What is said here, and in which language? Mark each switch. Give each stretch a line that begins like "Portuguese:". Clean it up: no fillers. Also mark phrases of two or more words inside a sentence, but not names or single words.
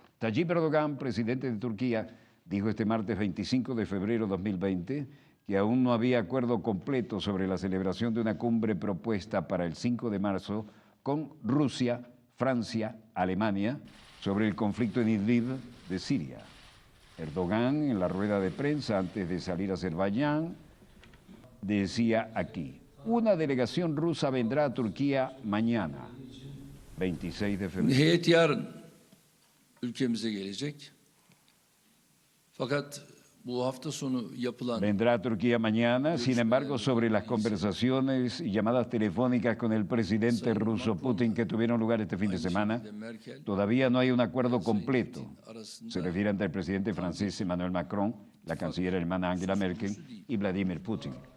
Spanish: Tayyip Erdogan, presidente de Turquía, dijo este martes 25 de febrero de 2020 que aún no había acuerdo completo sobre la celebración de una cumbre propuesta para el 5 de marzo con Rusia, Francia, Alemania, sobre el conflicto en Idlib de Siria. Erdogan, en la rueda de prensa antes de salir a Azerbaiyán, decía aquí, una delegación rusa vendrá a Turquía mañana, 26 de febrero.
Turkish: Heyet yarın ülkemize gelecek. Fakat bu hafta sonu yapılan...
Spanish: Vendrá a Turquía mañana, sin embargo, sobre las conversaciones y llamadas telefónicas con el presidente ruso Putin que tuvieron lugar este fin de semana, todavía no hay un acuerdo completo. Se refiere ante el presidente francés Emmanuel Macron, la canciller alemana Angela Merkel y Vladimir Putin.